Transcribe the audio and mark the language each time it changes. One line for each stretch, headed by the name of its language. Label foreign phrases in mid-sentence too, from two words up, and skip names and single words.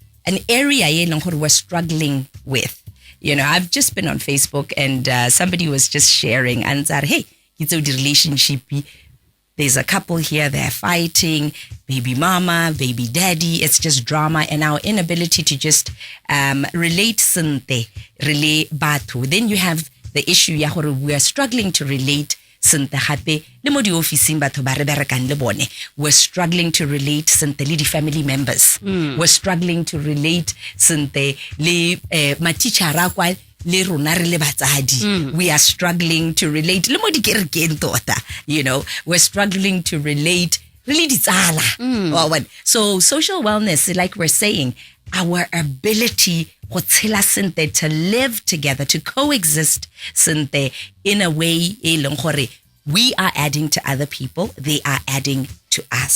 English: an area we're struggling with. I've just been on Facebook and somebody was just sharing and said, hey, it's a relationship. There's a couple here, they're fighting, baby mama, baby daddy, it's just drama, and our inability to just relate sente, relate batho. Then you have the issue
Tswana: ya gore
English: we are struggling to relate
Tswana: sente hape le mo di officing batho ba re berekang le bone.
English: We're struggling to relate
Tswana: sente le di
English: family members. We're struggling to relate
Tswana: sente le matitjhara kwa le rona re le batsadi.
English: We are struggling to relate
Tswana: le mo di kerekeng tota,
English: we're struggling to relate really ditsala. So social wellness, like we're saying, our ability to live together, to coexist sente in a way we are adding to other people, they are adding to us.